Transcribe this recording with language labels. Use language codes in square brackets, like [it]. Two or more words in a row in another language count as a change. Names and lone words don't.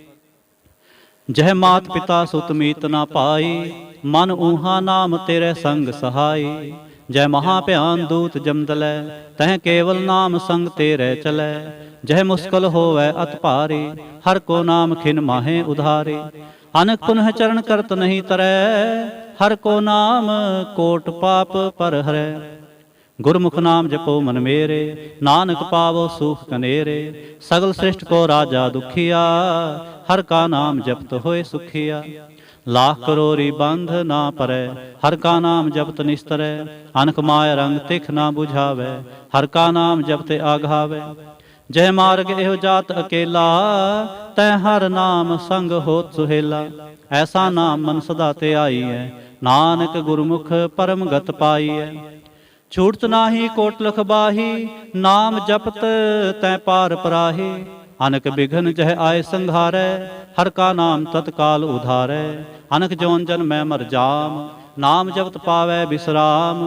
[pa] ਜਹ ਮਾਤ ਪਿਤਾ ਸੁਤ ਮੀਤ ਨਾ ਪਾਈ, ਮਨ ਊਹਾ ਨਾਮ ਤੇਰੇ ਸੰਗ ਸਹਾਈ। ਜੈ ਮਹਾ ਭਿਆਨ ਦੂਤ ਜਮਦਲੈ, ਤਹ ਕੇਵਲ ਨਾਮ ਸੰਗ ਤੇਰੇ ਚਲੈ। ਜਹ ਮੁਸਕਲ ਹੋਵੈ ਅਤ ਭਾਰੀ, ਹਰ ਕੋ ਨਾਮ ਖਿਨ ਮਾਹੇ ਉਧਾਰੇ। ਅਨਕ ਪੁਨਹ ਚਰਣ ਕਰਤ ਨਹੀ ਤਰੈ, ਹਰ ਕੋ ਨਾਮ ਕੋਟ ਪਾਪ ਪਰ ਹਰੈ। ਗੁਰਮੁਖ ਨਾਮ ਜਪੋ ਮਨ ਮੇਰੇ, ਨਾਨਕ ਪਾਵੋ ਸੁਖ ਕਨੇਰੇ। ਸਗਲ ਸ੍ਰਿਸਟ ਕੋ ਰਾਜਾ ਦੁਖੀਆ, ਹਰ ਕਾ ਨਾਮ ਜਪਤ ਹੋਏ ਸੁਖੀਆ। ਲਾਖ ਕਰੋਰੀ ਬੰਧ ਨਾ ਪਰੈ, ਹਰ ਕਾ ਨਾਮ ਜਪਤ ਨਿਸਤਰੈ। ਅਨਕ ਮਾਯ ਰੰਗ ਤਿਖ ਨਾ ਬੁਝਾਵੈ, ਹਰ ਕਾ ਨਾਮ ਜਪਤੇ ਆਘਾਵੈ। ਜੈ ਮਾਰਗ ਏਹੋ ਜਾਤ ਅਕੇਲਾ, ਤੈ ਹਰ ਨਾਮ ਸੰਗ ਹੋਤ ਸੁਹੇਲਾ। ਐਸਾ ਨਾਮ ਮਨ ਸਦਾ ਤੇ ਆਈ ਹੈ, ਨਾਨਕ ਗੁਰਮੁਖ ਪਰਮ ਗਤ ਪਾਈ ਹੈ। ਛੂਟਤ ਨਾਹੀ ਕੋਟ ਲਖ ਬਾਹੀ, ਨਾਮ ਜਪਤ ਤੈ ਪਾਰ ਪਰਾਹੀ। ਅਨਕ ਬਿਘਨ ਜਹ ਆਯ ਸੰਘਾਰੈ, ਹਰ ਕਾ ਨਾਮ ਤਤਕਾਲ ਉਧਾਰੈ। ਅਨਕ ਜੋਨ ਜਨ ਮੈਂ ਮਰ ਜਾਮ, ਨਾਮ ਜਪਤ ਪਾਵੈ ਬਿਸ੍ਰਾਮ।